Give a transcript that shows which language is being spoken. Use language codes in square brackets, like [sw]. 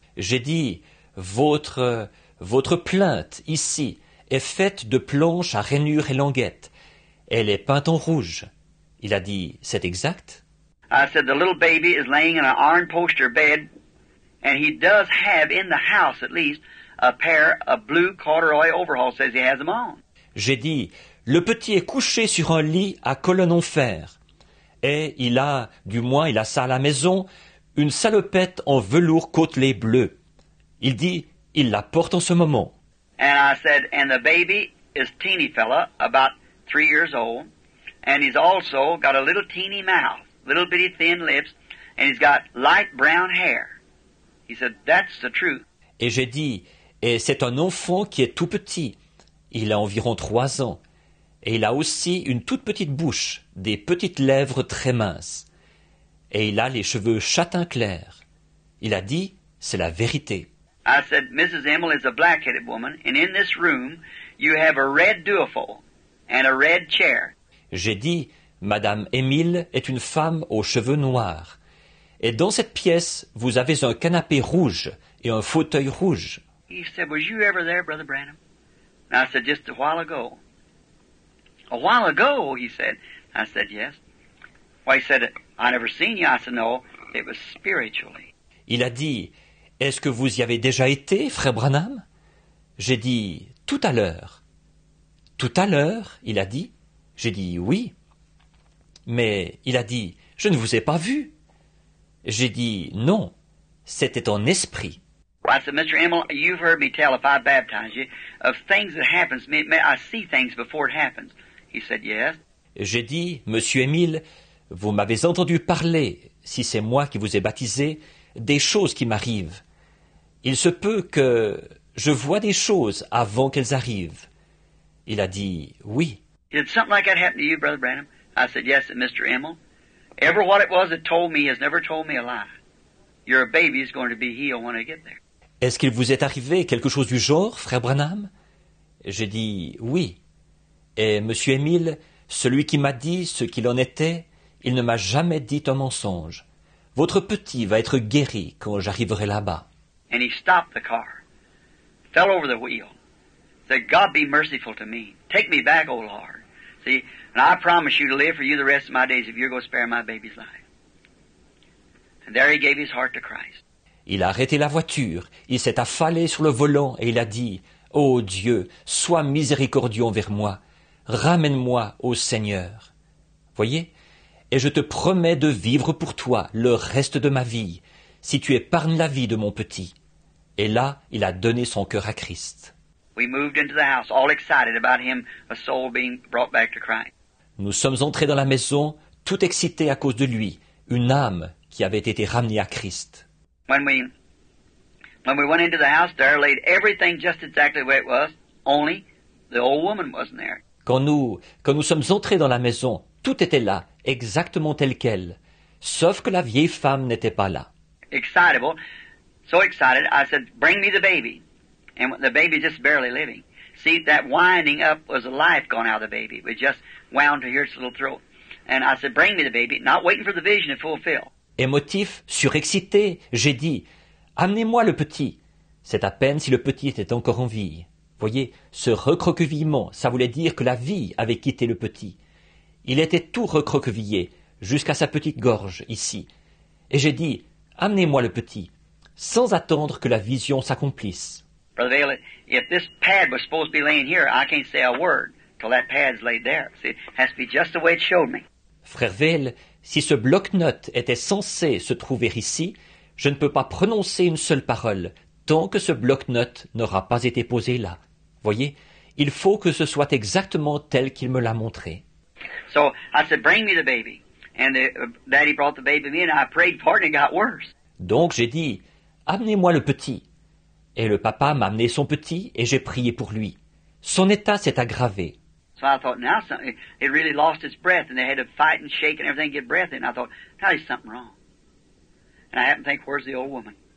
[fr] J'ai dit, votre plainte, ici, est faite de planches à rainures et languettes. Elle est peinte en rouge. Il a dit, c'est exact? [en] I said, the little baby is laying in an iron poster bed, and he does have in the house at least a pair of blue corduroy overalls, says he has them on. [fr] J'ai dit, le petit est couché sur un lit à colonne en fer. Et il a ça à la maison, une salopette en velours côtelé bleu. Il dit, il la porte en ce moment. [en] And I said, and the baby is teeny fella, about 3 years old, and he's also got a little teeny mouth, little bitty thin lips, and he's got light brown hair. He said, that's the truth. [fr] Et j'ai dit, et c'est un enfant qui est tout petit. Il a environ 3 ans. Et il a aussi une toute petite bouche, des petites lèvres très minces. Et il a les cheveux châtain clair. Il a dit, c'est la vérité. [en] I said, Mrs. Emmel is a black-headed woman, and in this room, you have a red duophone and a red chair. [fr] J'ai dit, Madame Émile est une femme aux cheveux noirs. Et dans cette pièce, vous avez un canapé rouge et un fauteuil rouge. [en] He said, was you ever there, Brother Branham? And I said, just a while ago. A while ago, he said. I said, yes. Well, he said, I never seen you. I said, no, it was spiritually. [fr] Il a dit, est-ce que vous y avez déjà été, frère Branham? J'ai dit, tout à l'heure. Tout à l'heure, il a dit. J'ai dit, oui. Mais il a dit, je ne vous ai pas vu. J'ai dit, non, c'était en esprit. [en] Well, I said, Mr. Emmel, you've heard me tell if I baptize you of things that happens. I see things before it happens. He said, yes. [fr] J'ai dit, Monsieur Émile, vous m'avez entendu parler, si c'est moi qui vous ai baptisé, des choses qui m'arrivent. Il se peut que je vois des choses avant qu'elles arrivent. Il a dit, oui. [en] Did something like that happen to you, Brother Branham? I said, yes, said Mr. Emmel. Ever what it was that told me has never told me a lie. Your baby is going to be healed when I get there. [fr] Est-ce qu'il vous est arrivé quelque chose du genre, frère Branham? J'ai dit, oui. Et Monsieur Émile, celui qui m'a dit ce qu'il en était, il ne m'a jamais dit un mensonge. Votre petit va être guéri quand j'arriverai là-bas. [en] And he stopped the car, fell over the wheel, said, God be merciful to me. Take me back, O Lord. See, and I promise you to live for you the rest of my days if you're going to spare my baby's life. And there he gave his heart to Christ. [fr] Il a arrêté la voiture, il s'est affalé sur le volant et il a dit, « Ô Dieu, sois miséricordieux envers moi, ramène-moi au Seigneur. » Voyez? Et je te promets de vivre pour toi le reste de ma vie, si tu épargnes la vie de mon petit. Et là, il a donné son cœur à Christ. [en] We moved into the house, all excited about him, a soul being brought back to Christ. [fr] Nous sommes entrés dans la maison, tout excités à cause de lui, une âme qui avait été ramenée à Christ. [en] When we went into the house, there laid everything just exactly the way it was, only the old woman wasn't there. [fr] Quand nous sommes entrés dans la maison, tout était là, exactement tel quel, sauf que la vieille femme n'était pas là. [en] Excitable, so excited, I said, bring me the baby. And the baby just barely living. See, that winding up was the life gone out of the baby. It was just wound to here its little throat. And I said, bring me the baby, not waiting for the vision to fulfill. [fr] Émotif, surexcité, j'ai dit, amenez-moi le petit. C'est à peine si le petit était encore en vie. Voyez, ce recroquevillement, ça voulait dire que la vie avait quitté le petit. Il était tout recroquevillé, jusqu'à sa petite gorge, ici. Et j'ai dit, amenez-moi le petit, sans attendre que la vision s'accomplisse. [en] Brother Vail, if this pad was supposed to be laying here, I can't say a word till that pad's laid there. See, it has to be just the way it showed me. [fr] Frère Vail, si ce bloc-notes était censé se trouver ici, je ne peux pas prononcer une seule parole tant que ce bloc-notes n'aura pas été posé là. Voyez, il faut que ce soit exactement tel qu'il me l'a montré. [en] So I said, bring me the baby. And Daddy brought the baby to me and I prayed for it and it got worse. [fr] Donc j'ai dit, amenez-moi le petit. Et le papa m'a amené son petit et j'ai prié pour lui. Son état s'est aggravé. [en] So I thought, now something, it really lost its breath and they had to fight and shake and everything to get breath in. I thought, now there's something wrong. And I happened to think, where's the old woman?